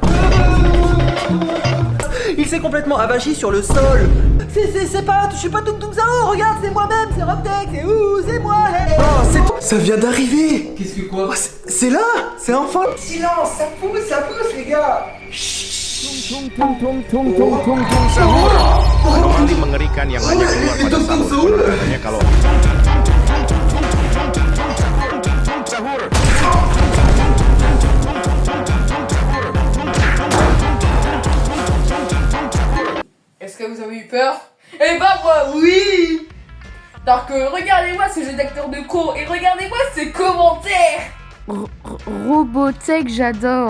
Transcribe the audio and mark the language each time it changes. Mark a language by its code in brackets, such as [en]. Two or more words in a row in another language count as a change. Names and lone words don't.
[fr] Il s'est complètement avachi sur le sol. C'est pas, je suis pas Tung Tung Sao, regarde, c'est moi-même, c'est Europtech, c'est moi. Hey. Oh, ça vient d'arriver. Qu'est-ce que quoi? Oh, c'est là, c'est enfin. Silence, ça pousse les gars. [id] Paling mengerikan yang hanya keluar pada sahur. Katanya kalau sahur. [fr] Est-ce que vous avez eu peur? Eh ben moi oui. Donc regardez-moi ce jeu d'acteur de con et regardez-moi ce commentaire. Robotech, j'adore.